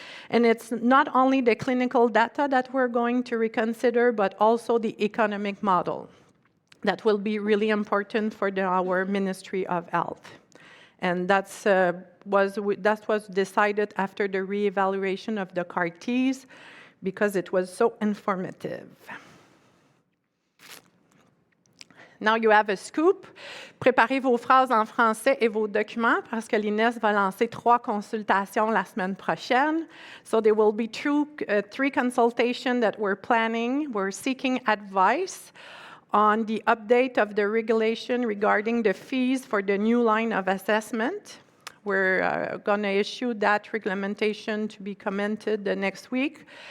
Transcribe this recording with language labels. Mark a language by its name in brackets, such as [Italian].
[English] And it's not only the clinical data that we're going to reconsider, but also the economic model. That will be really important for our Ministry of Health. And that was decided after the reevaluation of the CAR-Ts, because it was so informative. Now you have a scoop. [French] Préparez vos phrases en français et vos documents parce que l'INESSS va lancer 3 consultations la semaine prochaine. [English] So there will be 3 consultations that we're planning. We're seeking advice on the update of the regulation regarding the fees for the new line of assessment. We're going to issue that regulation to be commented the next week.